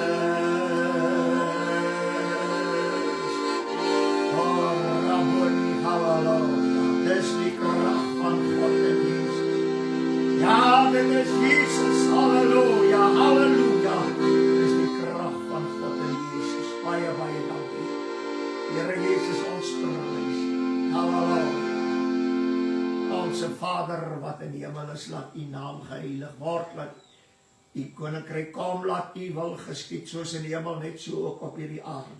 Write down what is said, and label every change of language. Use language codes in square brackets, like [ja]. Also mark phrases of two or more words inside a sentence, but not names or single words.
[af] Oh, Rabboni, halleluja. Dit is die kracht van God en Jezus. Ja, dit is Jezus, halleluja, halleluja. Dit is die kracht van God en Jezus. Baie, baie dankie. Here Jezus, ons prys. Halleluja. Onse Vader wat in die hemel is, laat u naam geheilig word, laat u koninkryk kom, laat u wil geskied, soos in die hemel, net so ook op hierdie aarde.